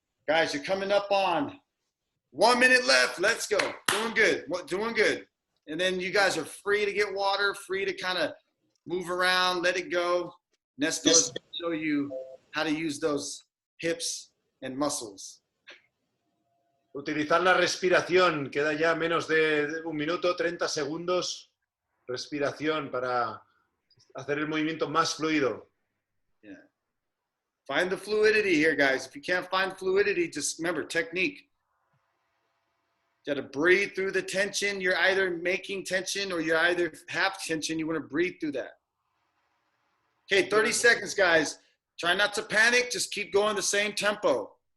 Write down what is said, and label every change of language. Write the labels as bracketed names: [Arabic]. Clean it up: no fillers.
[English] Guys, you're coming up on 1 minute left. Let's go. Doing good. Doing good. And then you guys are free to get water, free to kind of move around, let it go. Nestor's going to show you how to use those hips and muscles. [Spanish] Utilizar la respiración. Queda ya menos de 1 minuto, 30 segundos. Respiración para hacer el movimiento más fluido. [English] Yeah. Find the fluidity here, guys. If you can't find fluidity, just remember technique. You got to breathe through the tension. You're either making tension or you're either half tension. You want to breathe through that. Okay, 30 seconds, guys. Try not to panic. Just keep going the same tempo.